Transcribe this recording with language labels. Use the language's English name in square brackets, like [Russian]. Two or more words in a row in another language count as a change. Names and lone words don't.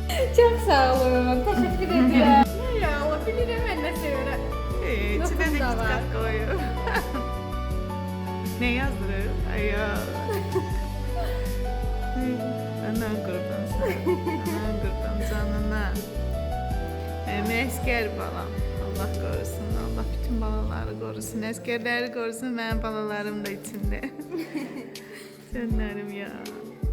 [Turkish] Çok sağ olun. Teşekkür ederim. Ya, o bilirim ben ne seviyorum. İçine de Lokum da var. kitkat koyuyor. Ne yazdırır? Ay ya. Anan kurban sana. Anan kurban canına. [Azerbaijani] Əsker balam. Allah qorusun. Allah bütün balaları qorusun. Əskerləri qorusun. Mənim balalarım da içində. Canlarım ya.